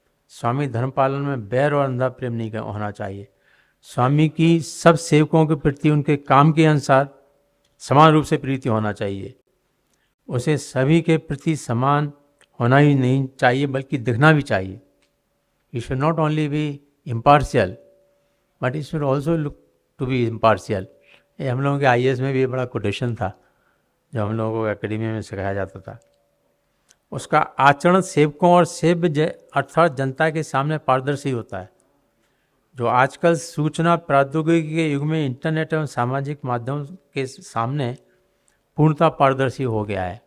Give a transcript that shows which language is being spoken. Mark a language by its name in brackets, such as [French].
[Hindi] स्वामी धर्म पालन में बैर और अंधा प्रेम नहीं होना चाहिए। स्वामी की सब सेवकों के प्रति उनके काम के अनुसार समान रूप से प्रीति होना चाहिए। उसे सभी के प्रति समान होना ही नहीं चाहिए बल्कि दिखना भी चाहिए। [English] He should not only be impartial, but he should also look to be impartial. [Hindi] ये हम लोगों के IAS में भी बड़ा कोटेशन था जो हम लोगों को एकेडमी में सिखाया जाता था। उसका आचरण सेवकों और सेव्य अर्थात जनता के सामने पारदर्शी होता है, जो आजकल सूचना प्रौद्योगिकी के युग में इंटरनेट एवं सामाजिक माध्यम के सामने पूर्णतः पारदर्शी हो गया है।